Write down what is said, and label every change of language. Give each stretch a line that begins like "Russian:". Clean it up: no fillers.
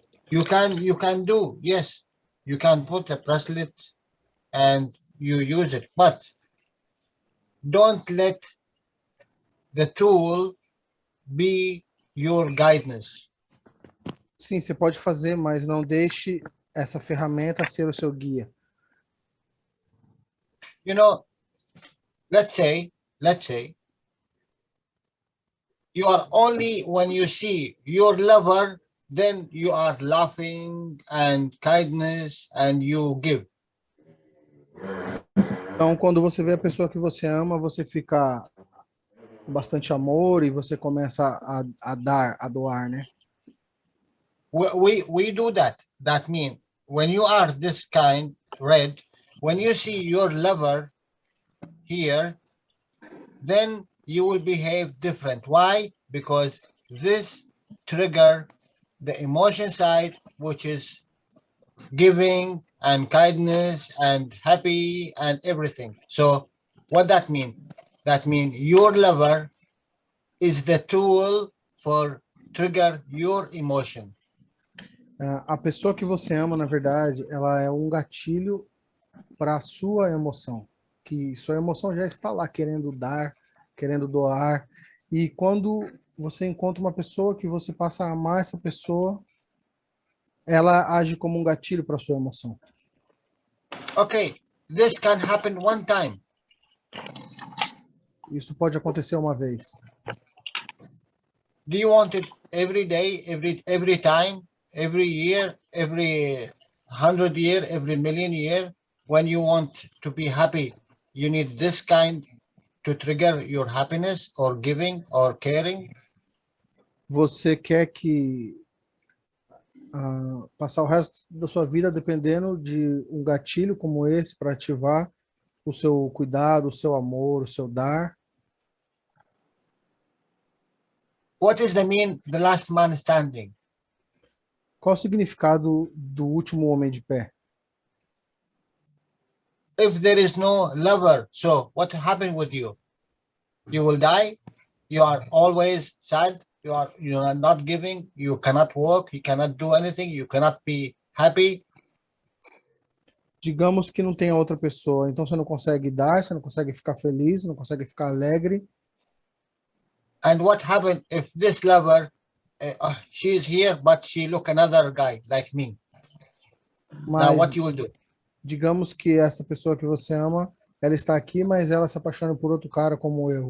English: You can do, yes, you can put a bracelet and you use it, but don't let the tool be your guidance.
Portuguese: Sim, você pode fazer, mas não deixe essa ferramenta ser o seu guia.
English: You know, let's say you are only, when you see your lover, then you are laughing and kindness and you give.
Portuguese: Então, quando você vê a pessoa que você ama, você fica com bastante amor e você começa a dar, a doar, né?
English: We do that. That means when you are this kind, red, when you see your lover here, then you will behave different. Why? Because this trigger the emotion side, which is giving and kindness and happy and everything. So what that mean? That means your lover is the tool for trigger your emotion.
Portuguese: A pessoa que você ama, na verdade, ela é um gatilho para a sua emoção. Que sua emoção já está lá querendo dar, querendo doar. E quando você encontra uma pessoa que você passa a amar essa pessoa, ela age como um gatilho para a sua emoção.
English: Okay, this can happen one time.
Portuguese: Isso pode acontecer uma vez.
English: Do you want it every day, every time, every year, every 100 year, every million year? When you want to be happy, you need this kind to trigger your happiness or giving or caring?
Portuguese: Você quer que passar o resto da sua vida dependendo de um gatilho como esse para ativar o seu cuidado, o seu amor, o seu dar?
English: What is the mean, the last man standing?
Portuguese: Qual o significado do último homem de pé?
English: If there is no lover, so what happened with you? You will die. You are always sad. You are not giving. You cannot work. You cannot do anything. You cannot be happy.
Portuguese: Digamos que não tenha outra pessoa, então você não consegue dar, você não consegue ficar feliz, não consegue ficar alegre.
English: And what happened if this lover, she is here, but she look another guy like me? Now
Portuguese: Mas
English: what you will do?
Portuguese: digamos que essa pessoa que você ama, ela está aqui, mas ela se apaixona por outro cara como eu.